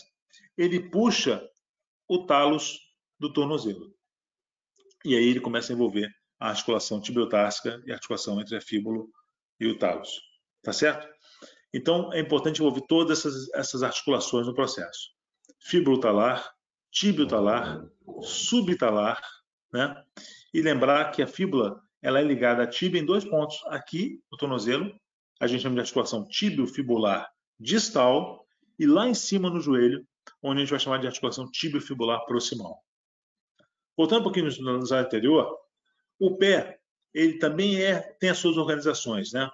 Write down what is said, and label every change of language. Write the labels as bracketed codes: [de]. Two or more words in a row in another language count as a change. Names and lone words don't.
[pt] Ele puxa o talos do tornozelo. E aí ele começa a envolver a articulação tibiotársca e a articulação entre a fíbula e o talos. Tá certo? Então, é importante envolver todas essas articulações no processo. Fíbulo-talar, tíbio-talar, subtalar, né? E lembrar que a fíbula ela é ligada à tíbia em 2 pontos. Aqui, no tornozelo, a gente chama de articulação tíbio-fibular distal, e lá em cima no joelho, onde a gente vai chamar de articulação tíbio-fibular proximal. Voltando um pouquinho no slide anterior, o pé, ele também tem as suas organizações, né?